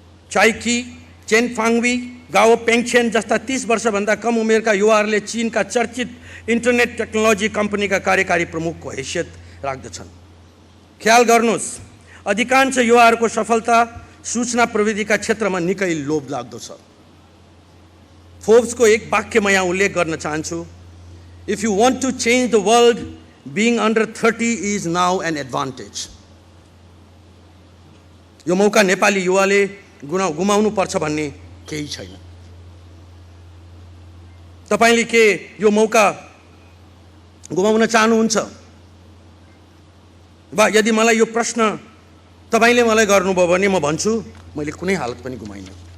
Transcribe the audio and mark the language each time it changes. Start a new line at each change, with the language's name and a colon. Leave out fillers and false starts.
Nepali: चाइकी, chain फाङ्वी, गाओ पेङछेन जस्ता 30 वर्षभन्दा कम उमेरका युवाहरूले चीनका चर्चित इन्टरनेट टेक्नोलोजी कम्पनीका कार्यकारी प्रमुखको हैसियत राख्दछन्। ख्याल गर्नुहोस्, अधिकांश युवाहरूको सफलता सूचना प्रविधिका क्षेत्रमा निकै लोभलाग्दो छ। फोर्ब्सको एक वाक्य म यहाँ उल्लेख गर्न चाहन्छु,
English: If you want to change the world, being under 30 is now an advantage.
Nepali: यो मौका नेपाली युवाले गुमाउनु पर्छ भन्ने केही छैन। तपाईले के यो मौका गुमाउन चाहनुहुन्छ? वा यदि मलाई यो प्रश्न तपाईले मलाई गर्नुभयो भने म भन्छु मैले कुनै हालत पनि गुमाइनँ।